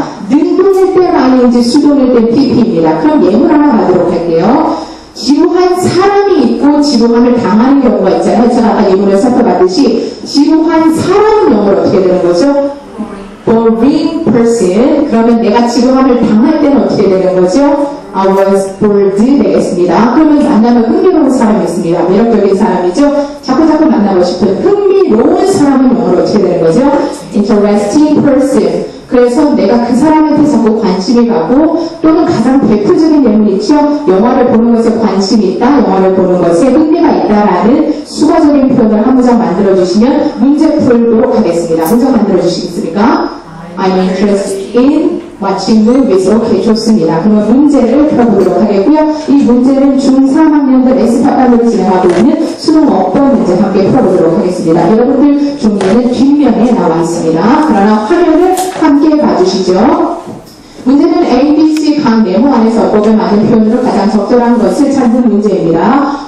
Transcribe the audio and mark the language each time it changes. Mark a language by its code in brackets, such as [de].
[ko] 능동일 때는 ing, 수동일 때는 pp입니다. 그럼 예문 하나 가도록 할게요. 지루한 사람이 지루함을 당하는 경우가 있잖아요. 제가 아까 예문을 살펴봤듯이 지루한 사람은 영어로 어떻게 되는 거죠? [en] boring person. [ko] 그러면 내가 지루함을 당할 때는 어떻게 되는 거죠? [en] I was bored [ko] 되겠습니다. 그러면 만나면 흥미로운 사람이 있습니다. 매력적인 사람이죠. 자꾸 만나고 싶은 흥미로운 사람은 영어로 어떻게 되는 거죠? [en] interesting person. [ko] 그래서 내가 그 사람한테 자꾸 관심이 가고 또는 가장 대표적인 예문이 있죠. 영화를 보는 것에 관심이 있다. 영화를 보는 것에 흥미가 있다라는 수거적인 표현을 한 문장 만들어주시면 문제 풀도록 하겠습니다. 문장 만들어주시겠습니까? [en] I'm interested in watching movies. [ko] 오케이, 좋습니다. 그러면 문제를 풀어보도록 하겠고요. 이 문제는 중3학년들 S파반으로 진행하고 있는 수능 어법 문제 함께 풀어보도록 하겠습니다. 여러분들 종이에는 뒷면에 나와 있습니다. 그러나 화면을 함께 봐주시죠. 문제는 A, B, C 각 네모 안에서 어법에 맞는 표현으로 가장 적절한 것을 찾는 문제입니다.